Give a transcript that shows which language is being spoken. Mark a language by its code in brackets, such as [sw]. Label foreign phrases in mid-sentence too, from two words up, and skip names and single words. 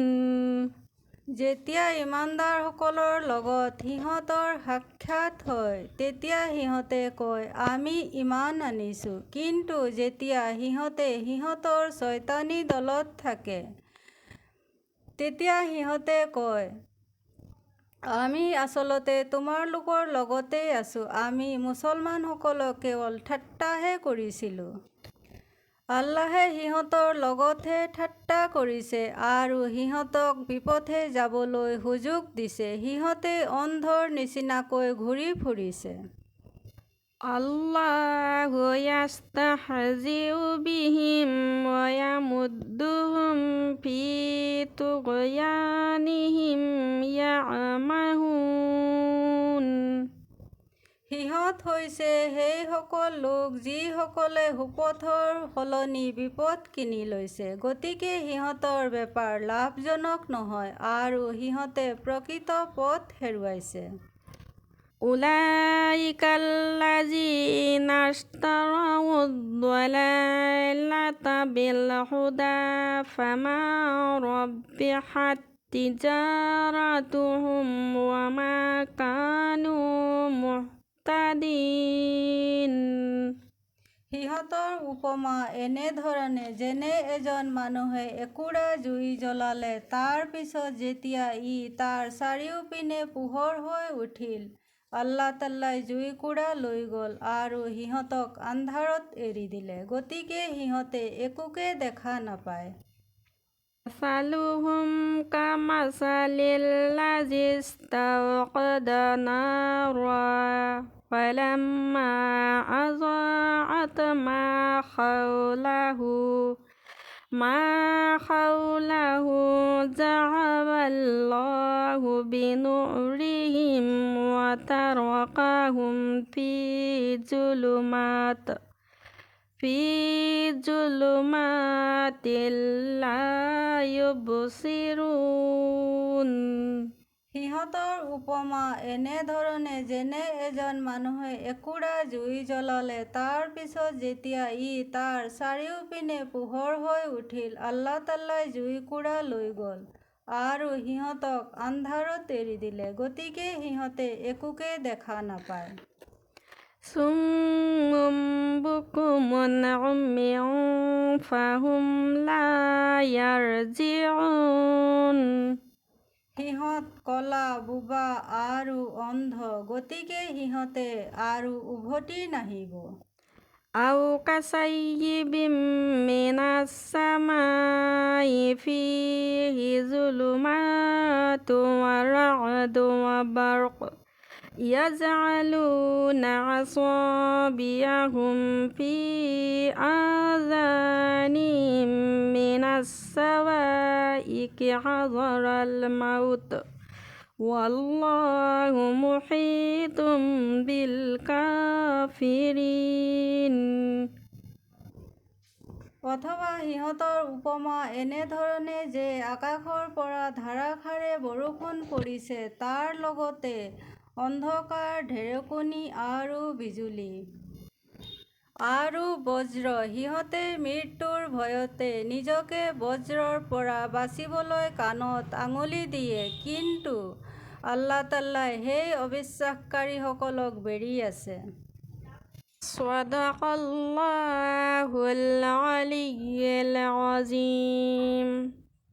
[as] যেতিয়া ইমানদাৰসকলৰ লগত সিহঁতৰ সাক্ষাৎ হয়, তেতিয়া সিহঁতে কয় আমি ইমান আনিছোঁ, কিন্তু যেতিয়া সিহঁতে সিহঁতৰ চৈতানী দলত থাকে, তেতিয়া সিহঁতে কয় আমি আচলতে তোমালোকৰ লগতেই আছোঁ, আমি মুছলমানসকলক কেৱল ঠাট্টাহে কৰিছিলোঁ। আল্লাহে সিহঁতৰ লগতহে ঠাট্টা কৰিছে আৰু সিহঁতক বিপথে যাবলৈ সুযোগ দিছে, সিহঁতে অন্ধৰ নিচিনাকৈ ঘূৰি ফুৰিছে। [ar] الله يستهزئ بهم ويمدهم في طغيانهم يعمهون. [as] সিহঁত হৈছে সেইসকল লোক যিসকলে সুপথৰ সলনি বিপথ কিনি লৈছে, গতিকে সিহঁতৰ বেপাৰ লাভজনক নহয় আৰু সিহঁতে প্ৰকৃত পথ হেৰুৱাইছে। [ar] أولئك الذين اشتروا الضلالة بالهدى فما ربحت تجارتهم وما كانوا مهتدين. [as] সিহঁতৰ উপমা এনেধৰণে যেনে এজন মানুহে একুৰা জুই জ্বলালে, তাৰ পিছত যেতিয়া ই তাৰ চাৰিওপিনে পোহৰ হৈ উঠিল, আল্লাহ তাল্লাই জুইকুৰা লৈ গ'ল আৰু সিহঁতক আন্ধাৰত এৰি দিলে, গতিকে সিহঁতে একোকে দেখা নাপায়। [ar] مثلهم كمثل الذي استوقد نارا فلما أضاءت ما حوله ذهب الله بنورهم وتركهم في ظلمات في ظلمات لا يبصرون [as] সিহঁতৰ উপমা এনেধৰণে যেনে এজন মানুহে একুৰা জুই জ্বলালে, তাৰ পিছত যেতিয়া ই তাৰ চাৰিওপিনে পোহৰ হৈ উঠিল, আল্লাহ তাল্লাই জুইকুৰা লৈ গ'ল আৰু সিহঁতক আন্ধাৰত এৰি দিলে, গতিকে সিহঁতে একোকে দেখা নাপায়। [ar] صم بكم عمي فهم لا يرجعون [as] সিহঁত কলা, বোবা আৰু অন্ধ, গতিকে সিহঁতে আৰু উভতি নাহিব। [ar] أو كصيب من السماء فيه ظلمات ورعد وبرق يجعلون أصابعهم في آذانهم من الصواعق حذر الموت والله محيط بالكافرين [as] অথবা সিহঁতৰ উপমা এনেধৰণে যে আকাশৰ পৰা ধাৰাসাৰে বৰষুণ পৰিছে, তাৰ লগতে অন্ধকাৰ, ঢেৰেকনি আৰু বিজুলী আৰু বজ্ৰ। সিহঁতে মৃত্যুৰ ভয়তে নিজকে বজ্ৰৰ পৰা বাচিবলৈ কাণত আঙুলি দিয়ে, কিন্তু আল্লাহ তাল্লাই সেই অবিশ্বাসকাৰীসকলক বেৰি আছে। [ar] صدق الله العلي العظيم